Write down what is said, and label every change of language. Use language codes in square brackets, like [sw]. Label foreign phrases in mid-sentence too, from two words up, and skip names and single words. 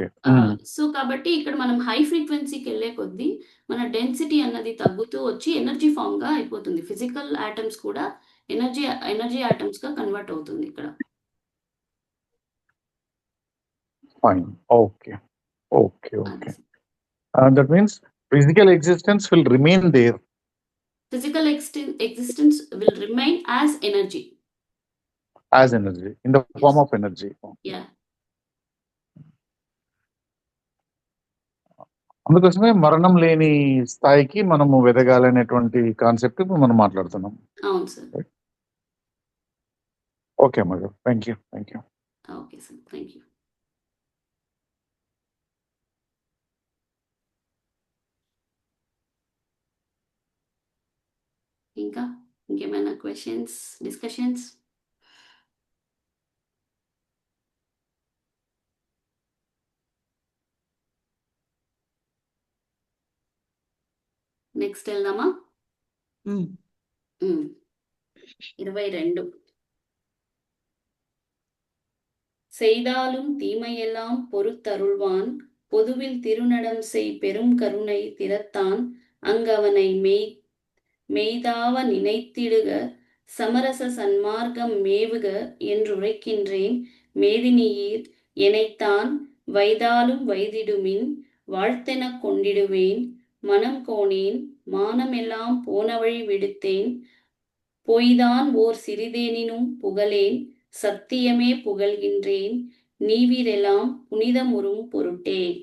[te] సో కాబట్టి ఇక్కడ మనం [en] high frequency [te] వెళ్ళే కొద్దీ మన డెన్సిటీ అన్నది తగ్గుతూ వచ్చి [en] energy form [te] గా అయిపోతుంది. [en] physical atoms [te] కూడా [en] energy atoms [te] గా కన్వర్ట్ అవుతుంది ఇక్కడ. ఫైన్. [en] okay okay okay. that means physical existence will remain there. Physical existence will remain as energy. As energy, in the form of energy. Yeah. [te] అందుకోసమే మరణం లేని స్థాయికి మనము వెదగాలనేటువంటి కాన్సెప్ట్ ఇప్పుడు మనం మాట్లాడుతున్నాం. అవును సార్. ఓకే అమ్మ గారు, [en] thank you. [te] ఓకే సార్, [en] thank you. [te] ఇంకేమైనా [en] questions, discussions? [te] నెక్స్ట్ వెళ్దామా? 22. [ta] செய்தாலும் தீமையெல்லாம் பொறுத்தருள்வான் பொதுவில் திருநடம் செய் பெரும் கருணை திறத்தான் அங்கவனை மெய்தாவ நினைத்திடுக சமரச சன்மார்க்கம் மேவுக என்றுரைக்கின்றேன் மேதினியீர் எனைத்தான் வைதாலும் வைதிடுமின் வாழ்த்தெனக் கொண்டிடுவேன் மனம் கோணேன் மானமெல்லாம் போனவழி விடுத்தேன் பொய்தான் ஓர் சிறிதேனினும் புகழேன் சத்தியமே புகழ்கின்றேன் நீவிரெலாம் புனிதமுறும் பொருட்டே.